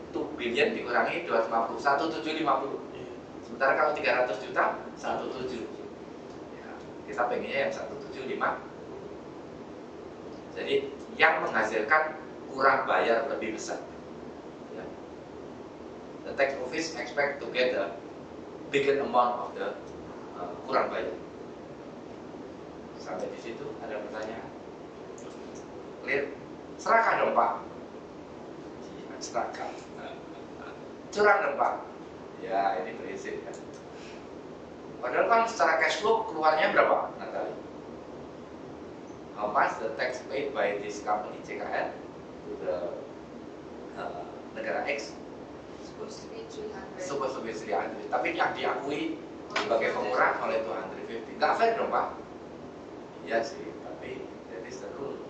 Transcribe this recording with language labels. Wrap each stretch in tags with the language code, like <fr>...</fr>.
<id>2 billion dikurangi 250, 1750. Sementara kalau 300 juta, 17. Ya, kita pengennya yang 175. Jadi yang menghasilkan kurang bayar lebih besar. Ya.</id> <en>The tax office expect to get a bigger amount of the</en> <id>kurang bayar. Sampai di situ ada pertanyaan? Clear? Serahkan dong Pak. Serahkan. curang dong Pak. Ya ini prinsip kan. Padahal kan secara cash flow keluarnya berapa Natali?</id> <en>How much the tax paid by this company CKL to the negara X? Supposed to be 300. Supposed to be 300.</en> <id>Tapi yang diakui sebagai pengurang oleh 250. Nggak fair dong Pak? Iya sih, tapi</id> <en>that is the rule.</en>